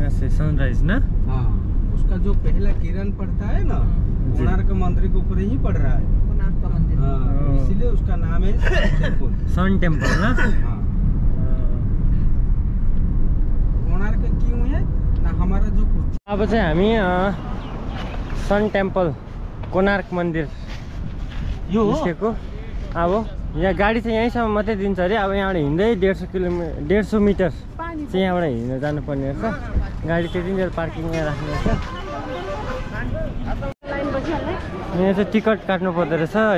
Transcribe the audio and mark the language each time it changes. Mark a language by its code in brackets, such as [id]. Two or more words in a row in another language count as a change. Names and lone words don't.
[hi] ऐसे सनराइज ना। हाँ, उसका जो पहला किरण पड़ता है ना, कोणार्क मंदिर के ऊपर ही पड़ रहा है। हाँ, इसीलिए उसका नाम है [en] Sun Temple ना। [hi] हाँ, कोणार्क क्यों है ना, हमारा जो [ne] अब चाहिँ हामी [en] Sun Temple [ne] कोणार्क मन्दिर यो निस्केको। अब यहाँ गाडी चाहिँ यहीँसम्म मात्रै दिन्छ अरे। अब यहाँबाट हिँड्दै 150 मिटर चाहिँ यहाँबाट हिँडेर जानुपर्ने रहेछ। गाडी त्यतिन्जेल पार्किङमा राख्नु रहेछ। यहाँ चाहिँ टिकट काट्नु पर्दो रहेछ होइन।